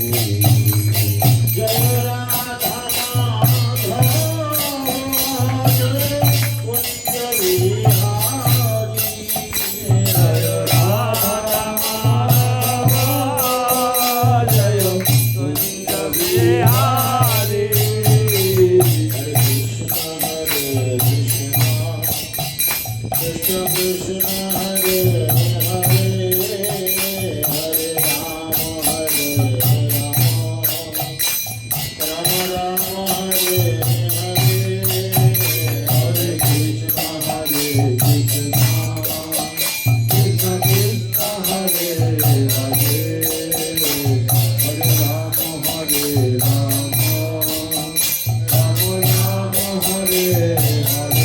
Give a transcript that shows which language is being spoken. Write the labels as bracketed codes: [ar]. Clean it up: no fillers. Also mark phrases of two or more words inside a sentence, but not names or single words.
[bn] জয় রাধা মাধব কুঞ্জ বিহারী। জয় রাধা মাধব জয় কুঞ্জ বিহারী। [sa] कृष्ण कृष्ण हरे हरे, हरे राम हरे राम, राम हरे हरे, हरे कृष्ण हरे कृष्ण, कृष्ण कृष्ण हरे हरे, हरे राम हरे राम, राम राम हरे हरे.